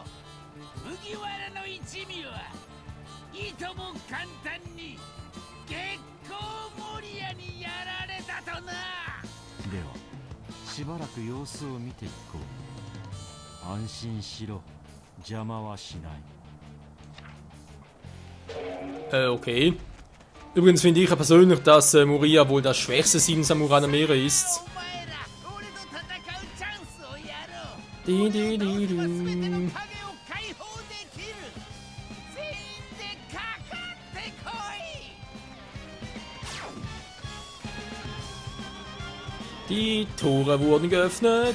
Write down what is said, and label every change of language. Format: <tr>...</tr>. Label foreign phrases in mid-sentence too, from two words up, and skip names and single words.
<ja>麦わらの一味はいとも簡単に月光モリアにやられたとな。ではしばらく様子を見ていこう。安心しろ、邪魔はしない。</ja> <de>Okay. Übrigens finde ich ja persönlich, dass Moria wohl das schwächste 7 Samurai der Meere ist. Die Tore wurden geöffnet.</de>